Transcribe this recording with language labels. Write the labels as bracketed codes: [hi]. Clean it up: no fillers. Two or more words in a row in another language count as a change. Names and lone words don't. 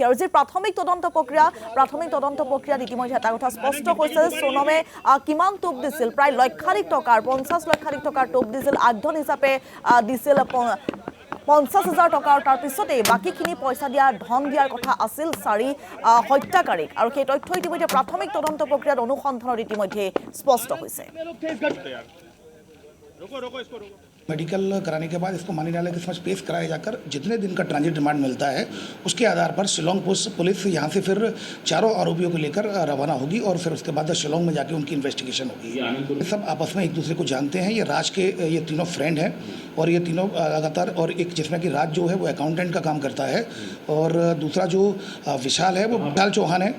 [as] আৰু যি প্ৰাথমিক তদন্ত প্ৰক্ৰিয়াত ইতিমধ্যে এটা কথা স্পষ্ট হৈছে যে সোনমে কিমান টোপ দিছিল, প্ৰায় লক্ষাধিক টকাৰ 50 লক্ষাধিক টকাৰ টোপ দিছিল। আগধন হিচাপে দিছিল 50,000 টকা। তাৰ পিছতেই বাকীখিনি পইচা ধন দিয়াৰ কথা আছিল 4 হত্যাকাৰীক। আৰু সেই তথ্য ইতিমধ্যে প্ৰাথমিক তদন্ত প্ৰক্ৰিয়াত অনুসন্ধানত ইতিমধ্যে স্পষ্ট হৈছে। [hi] मेडिकल कराने के बाद इसको न्यायालय के समक्ष पेश कराया जाकर जितने दिन का ट्रांजिट रिमांड मिलता है उसके आधार पर शिलोंग पुलिस यहाँ से फिर 4 आरोपियों को लेकर रवाना होगी और फिर उसके बाद शिलोंग में जाके उनकी इन्वेस्टिगेशन होगी। ये सब आपस में एक दूसरे को जानते हैं। ये राज के ये तीनों फ्रेंड हैं और ये तीनों लगातार, और एक जिसमें कि राज जो है वो अकाउंटेंट का काम करता है और दूसरा जो विशाल है वो विशाल चौहान है।